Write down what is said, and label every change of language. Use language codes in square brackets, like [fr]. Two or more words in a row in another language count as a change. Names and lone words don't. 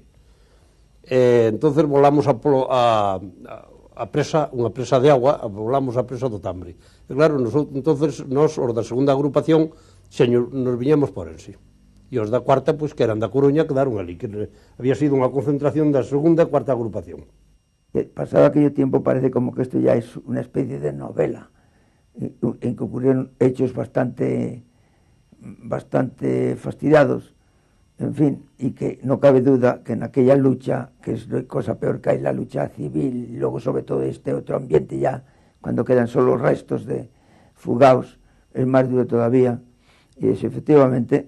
[gl] Entonces volamos a presa, unha presa de agua, volamos a presa do Tambre. E claro, entonces nos, os da segunda agrupación, nos viñemos por en sí. E os da cuarta, pois, que eran da Coruña, quedaron ali, que había sido unha concentración da segunda e cuarta agrupación. [es] Pasado aquello tiempo parece como que esto ya es una especie de novela, en que ocurrieron hechos bastante fastidiados, en fin, y que no cabe duda que en aquella lucha, que es cosa peor que hay, la lucha civil, y luego sobre todo este otro ambiente ya, cuando quedan solo restos de fugados, es más duro todavía, y es efectivamente...